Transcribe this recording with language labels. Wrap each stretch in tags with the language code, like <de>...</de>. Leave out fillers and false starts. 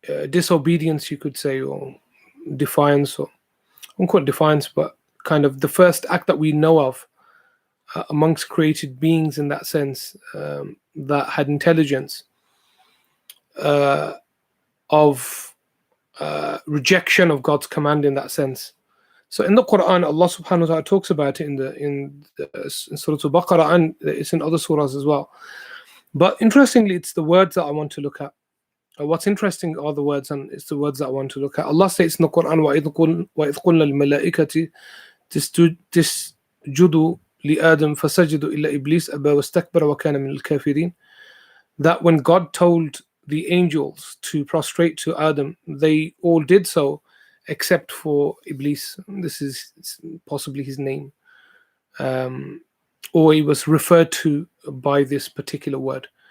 <en>disobedience, you could say, or defiance, or I won't call it defiance, but kind of the first act that we know of amongst created beings in that sense, that had intelligence, of rejection of God's command in that sense. So in the Quran, Allah subhanahu wa ta'ala talks about it in Surah Al-Baqarah, and it's in other surahs as well. But interestingly, it's the words that I want to look at. What's interesting are the words, and it's the words that I want to look at. Allah states in the Quran,</en> <ar>وَإِذْ قُلْنَا الْمَلَائِكَةِ تسجدوا لآدم فسجدوا إلا إبليس أبى واستكبر وكان من الكافرين.</ar> <en>That when God told the angels to prostrate to Adam, they all did so except for Iblis. This is possibly his name, or he was referred to by this particular word.</en>